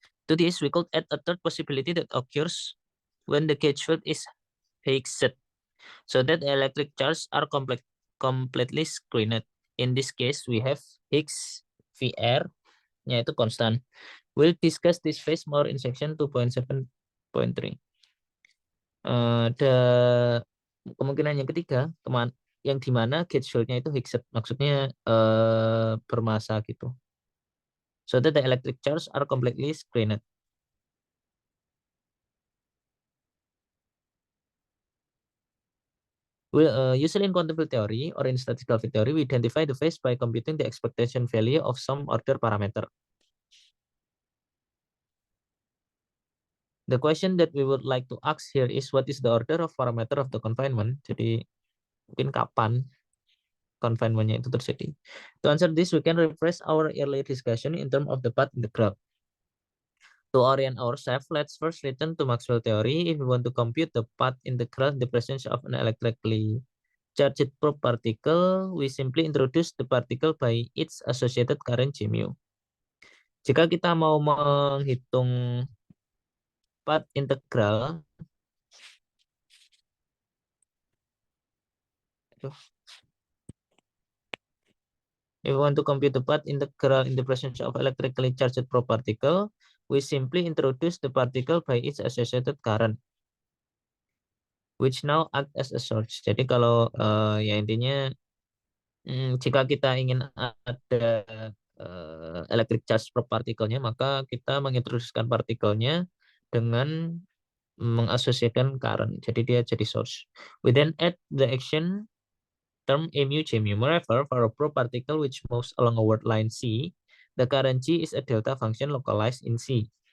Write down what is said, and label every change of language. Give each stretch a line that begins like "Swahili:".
English: To this, we could add a third possibility that occurs when the gauge field is Higgs-set, so that the electric charges are completely screened. In this case, we have Higgs VR-nya itu constant. We'll discuss this phase more in section 2.7.3.
Indonesian: Ada kemungkinan yang ketiga, yang dimana gauge field-nya itu Higgs-set, maksudnya bermasa gitu.
English: So that the electric charges are completely screened. Usually in quantum field theory or in statistical field theory, we identify the phase by computing the expectation value of some order parameter. The question that we would like to ask here is what is the order of parameter of the confinement?
Indonesian: Jadi mungkin kapan confinement-nya itu terjadi.
English: To answer this, we can refresh our earlier discussion in terms of the path integral. To orient ourselves, let's first return to Maxwell theory. If we want to compute the path integral in the presence of an electrically charged probe particle, we simply introduce the particle by its associated current G mu.
Indonesian: Jika kita mau menghitung path integral,
English: if we want to compute the path integral in the presence of electrically charged probe particle, we simply introduce the particle by its associated current, which now act as a source.
Indonesian: Jadi kalau ya intinya jika kita ingin ada electric charge probe partikelnya, maka kita mengintroduksikan partikelnya dengan mengasosiasikan current. Jadi dia jadi source.
English: We then add the action term mu J mu. Moreover, for a probe particle which moves along a word line C, the current G is a delta function localized in C.